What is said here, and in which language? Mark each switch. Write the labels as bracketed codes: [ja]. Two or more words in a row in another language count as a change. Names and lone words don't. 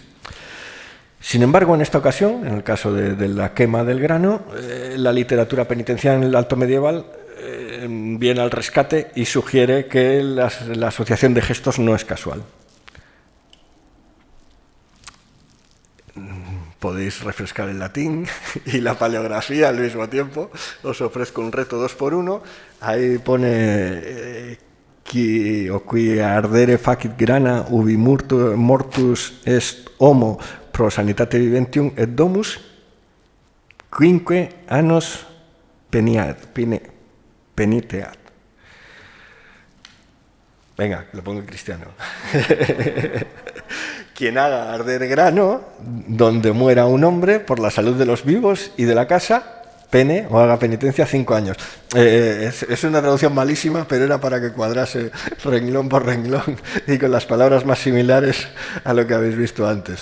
[es] Sin embargo, en esta ocasión, en el caso de la quema del grano, la literatura penitenciaria en el alto medieval viene al rescate y sugiere que la asociación de gestos no es casual. Podéis refrescar el latín y la paleografía al mismo tiempo. Os ofrezco un reto 2x1. Ahí pone [la] qui ardere facit grana ubi mortus est homo pro sanitate viventium et domus quinque annos peniteat. [es] Venga, lo pongo en cristiano. Quien haga arder grano donde muera un hombre por la salud de los vivos y de la casa, pene o haga penitencia 5 años. Es una traducción malísima, pero era para que cuadrase renglón por renglón y con las palabras más similares a lo que habéis visto antes.